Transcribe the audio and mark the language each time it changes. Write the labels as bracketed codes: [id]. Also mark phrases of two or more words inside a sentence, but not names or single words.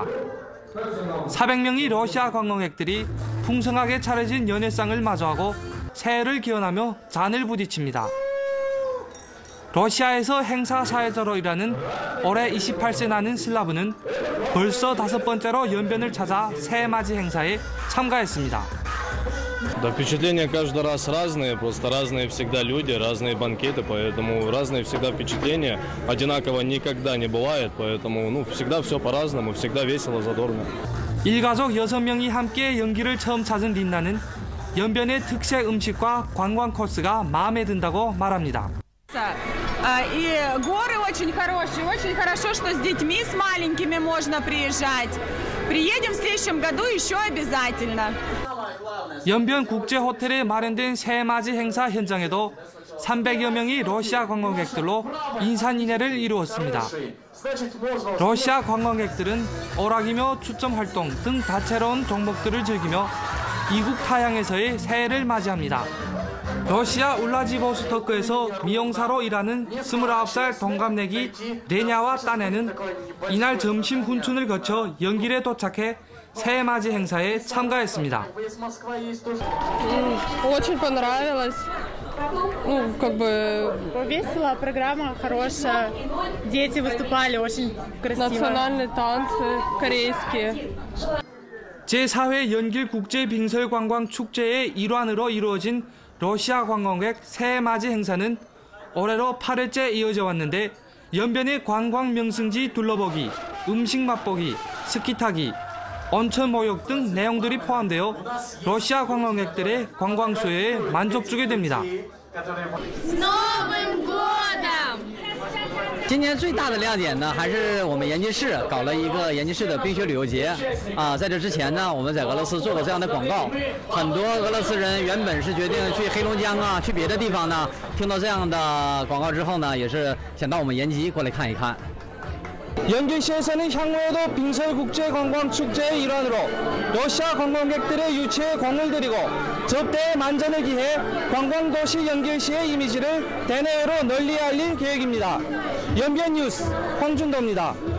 [ko] 400명의 러시아 관광객들이 풍성하게 차려진 연회상을 마주하고 새해를 기원하며 잔을 부딪힙니다. 러시아에서 행사 사회자로 일하는 올해 28세 나는 슬라브는 벌써 5번째로 연변을 찾아 새해맞이 행사에 참가했습니다. [ru] Да, впечатления каждый раз разные, просто разные всегда люди, разные банкеты, поэтому разные всегда впечатления. Одинаково никогда не бывает, поэтому всегда все по-разному, всегда весело, задорно. [ko] 일가족 6명이 함께 연기를 처음 찾은 린나는 연변의 특색 음식과 관광 코스가 마음에 든다고 말합니다. [ru] И горы очень хорошие, очень хорошо, что с детьми, с маленькими можно приезжать. Приедем в следующем году еще обязательно. [ko] 연변 국제호텔에 마련된 새해맞이 행사 현장에도 300여 명의 러시아 관광객들로 인산인해를 이루었습니다. 러시아 관광객들은 오락이며 추점 활동 등 다채로운 종목들을 즐기며 이국 타향에서의 새해를 맞이합니다. 러시아 울라지보스토크에서 미용사로 일하는 29살 동갑내기 레냐와 딴에는 이날 점심 군춘을 거쳐 연길에 도착해 새해 맞이 행사에 참가했습니다. [ru] Очень понравилось. Ну, как бы весело, программа хорошая. Дети выступали очень красиво. Национальные танцы корейские. [ko] 제4회 연길 국제빙설관광축제의 일환으로 이루어진 러시아 관광객 새해 맞이 행사는 올해로 8회째 이어져 왔는데 연변의 관광 명승지 둘러보기, 음식 맛보기, 스키 타기, 온천 목욕 등 내용들이 포함되어 러시아 관광객들의 관광 수요에 만족주게 됩니다. [zh] 今年最大的亮点呢，还是我们延吉市搞了一个延吉市的冰雪旅游节啊。在这之前呢，我们在俄罗斯做过这样的广告，很多俄罗斯人原本是决定去黑龙江啊，去别的地方呢，听到这样的广告之后呢，也是想到我们延吉过来看一看。 [ko] 연길시에서는 향후에도 빙설국제관광축제의 일환으로 러시아 관광객들의 유치에 공을 들이고 접대 만전을 기해 관광도시 연길시의 이미지를 대내외로 널리 알릴 계획입니다. 연변뉴스 황준도입니다.